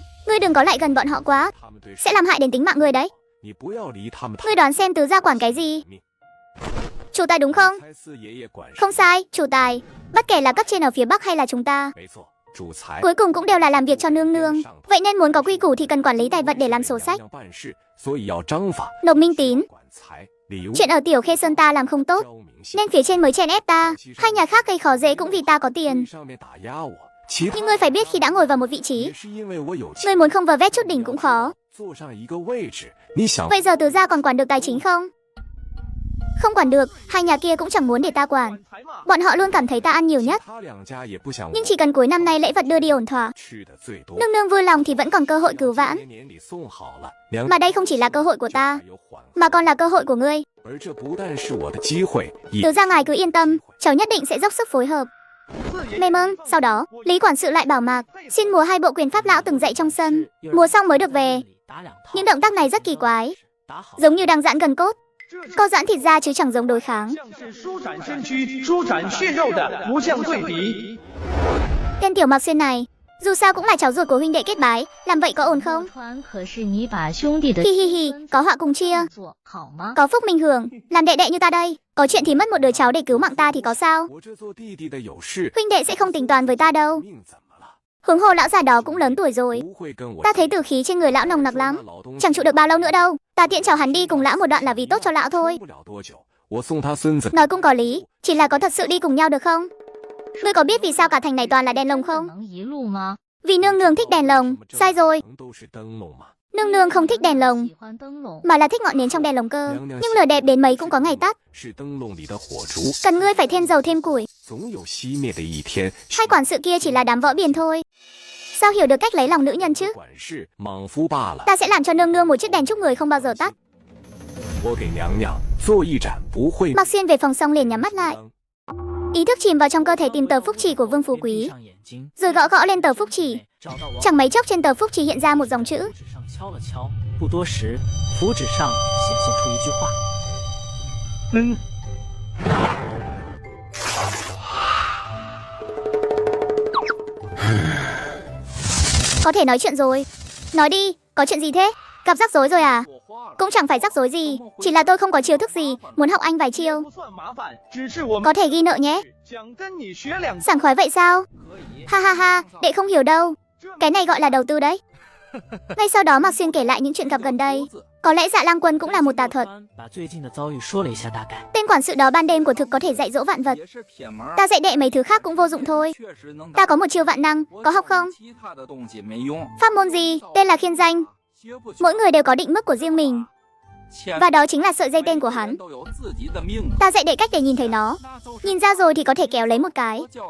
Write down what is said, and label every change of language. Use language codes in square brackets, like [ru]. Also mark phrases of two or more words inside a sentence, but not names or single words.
[vi] Ngươi đừng có lại gần bọn họ quá, sẽ làm hại đến tính mạng ngươi đấy. Ngươi đoán xem tứ gia quản cái gì? Chủ tài đúng không? Không sai, chủ tài. Bất kể là cấp trên ở phía Bắc hay là chúng ta, [zh] 主财 [vi] Cuối cùng cũng đều là làm việc cho nương nương. Vậy nên muốn có quy củ thì cần quản lý tài vật để làm sổ sách, [zh] 办事，所以要章法。 [vi] nộp minh tín. [zh] 管财礼物 [vi] Chuyện ở Tiểu Khê Sơn ta làm không tốt, [zh] 招明星 [vi] nên phía trên mới chèn ép ta. Hai nhà khác gây khó dễ cũng vì ta có tiền. [zh] 上面打压我，其他 [vi] Nhưng ngươi phải biết khi đã ngồi vào một vị [zh] 也 [vi] trí, [zh] 是因为我有钱 [vi] ngươi muốn không vờ vét chút đỉnh cũng khó. [zh] 坐上一个位置，你想 [vi] Bây giờ Từ gia còn quản được tài chính không? Không quản được, hai nhà kia cũng chẳng muốn để ta quản. Bọn họ luôn cảm thấy ta ăn nhiều nhất. [zh] 他两家也不想我 [vi] Nhưng chỉ cần cuối năm nay lễ vật đưa đi ổn thỏa, [zh] 吃的最多。 [vi] nương nương vui lòng thì vẫn còn cơ hội cứu vãn. [zh] 年年里送好了，娘 [vi] Mà đây không chỉ là cơ hội của ta, [zh] 还有缓， [vi] mà còn là cơ hội của ngươi. [zh] 而这不但是我的机会，也 [vi] Từ gia ngài cứ yên tâm, cháu nhất định sẽ dốc sức phối hợp. Mê mơn, sau đó, Lý quản sự lại bảo Mạc, xin múa hai bộ quyền pháp lão từng dạy trong sân. Múa xong mới được về. Những động tác này rất kỳ quái, giống như đang giãn gần cốt. Co giãn thịt ra chứ chẳng giống đối kháng. [zh] 像是舒展身躯、舒展血肉的不相对比。 [vi] Tên tiểu Mạc Xuyên này, dù sao cũng là cháu ruột của huynh đệ kết bái, làm vậy có ổn không? [zh] 川可是你把兄弟的 [vi] Hi hi hi, có họa cùng chia, [zh] 做好吗？ [vi] có phúc minh hưởng, làm đệ đệ như ta đây. Có chuyện thì mất một đứa cháu để cứu mạng ta thì có sao? [zh] 我这做弟弟的有事， [vi] Huynh đệ sẽ không tính toán với ta đâu. [zh] 命怎么了？ [vi] Huống hồ lão già đó cũng lớn tuổi rồi. [zh] 不会跟我 [vi] Ta thấy tử khí trên người lão nồng nặc lắm, [zh] 老东西 [vi] chẳng trụ được bao lâu nữa đâu. Ta tiễn chào hắn đi cùng lão một đoạn là vì tốt cho lão thôi. [zh] 不了多久，我送他孙子 [vi] Nói cũng có lý, chỉ là có thật sự đi cùng nhau được không? Ngươi có biết vì sao cả thành này toàn là đèn lồng [zh] 可 [vi] không? [zh] 能一路吗？ [vi] Vì nương nương thích đèn lồng. Sai rồi, [zh] 都是灯笼嘛。 [vi] nương nương không thích đèn lồng, [zh] 喜欢灯笼。 [vi] mà là thích ngọn nến trong đèn lồng cơ. Nhưng lửa đẹp đến mấy cũng có ngày tắt, [zh] 是灯笼里的火烛， [vi] cần ngươi phải thêm dầu thêm củi. [zh] 总有熄灭的一天。 [vi] Hai quản sự kia chỉ là đám võ biền thôi. Sao hiểu được cách lấy lòng nữ nhân chứ? [zh] 管事莽夫罢了。 [vi] Ta sẽ làm cho nương nương một chiếc đèn chúc người không bao giờ tắt. [zh] 我给娘娘做一盏不会 [vi] Mạc Xuyên về phòng xong liền nhắm mắt lại. Ý thức chìm vào trong cơ thể tìm tờ phúc chỉ của Vương Phú Quý, [zh] 上眼睛， [vi] rồi gõ gõ lên tờ phúc chỉ. [zh] 找到我 [vi] Chẳng mấy chốc trên tờ phúc chỉ hiện ra một dòng chữ. [zh] 指上敲了敲，不多时，符纸上显现出一句话。 [vi] Có thể nói chuyện rồi. Nói đi, có chuyện gì thế? Gặp rắc rối rồi à? Cũng chẳng phải rắc rối gì, chỉ là tôi không có chiêu thức gì, muốn học anh vài chiêu. [zh] 不算麻烦，只是我们 [vi] Có thể ghi nợ nhé. [zh] 想跟你学两 [vi] Sảng khoái vậy sao? Ha ha ha, đệ không hiểu đâu. Cái này gọi là đầu tư đấy. Ngay sau đó Mạc Xuyên kể lại những chuyện gặp gần đây. Có lẽ Dạ Lang Quân cũng là một tà thuật. [zh] 把最近的遭遇说了一下大概。 [vi] Tên quản sự đó ban đêm của thực có thể dạy dỗ vạn vật. Ta dạy đệ mấy thứ khác cũng vô dụng thôi. Ta có một chiêu vạn năng, có học không? Pháp môn gì? Tên là khiên danh. Mỗi người đều có định mức của riêng mình. Và đó chính là sợi dây tên của hắn. Ta dạy đệ cách để nhìn thấy nó. Nhìn ra rồi thì có thể kéo lấy một cái.